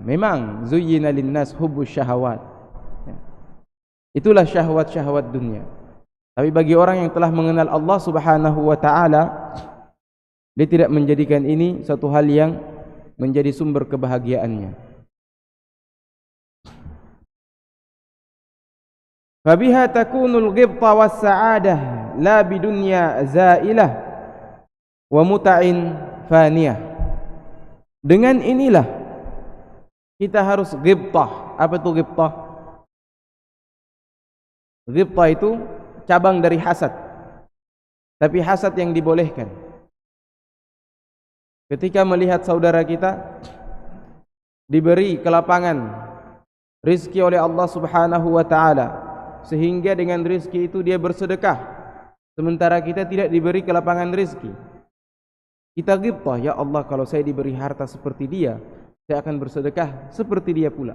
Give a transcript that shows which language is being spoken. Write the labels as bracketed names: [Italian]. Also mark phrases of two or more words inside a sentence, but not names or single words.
[Indonesian] Memang [Arabic] زين للناس حب الشهوات, [Indonesian] itulah syahwat-syahwat dunia. Tapi bagi orang yang telah mengenal Allah [Arabic] سبحانه وتعالى, [Indonesian] dia tidak menjadikan ini satu hal yang menjadi sumber kebahagiaannya. [Arabic] فبها تكون الغبطة والسعادة لا بدنيا زائلة ومتاع فانية. [Indonesian] Dengan inilah kita harus ghibtah. Apa itu ghibtah? Ghibtah itu cabang dari hasad, tapi hasad yang dibolehkan. Ketika melihat saudara kita diberi kelapangan rizki oleh Allah [Arabic] سبحانه وتعالى, [Indonesian] sehingga dengan rizki itu dia bersedekah, sementara kita tidak diberi kelapangan rizki, kita ghibtah, [Arabic] يا الله, [Indonesian] kalau saya diberi harta seperti dia, saya akan bersedekah seperti dia pula.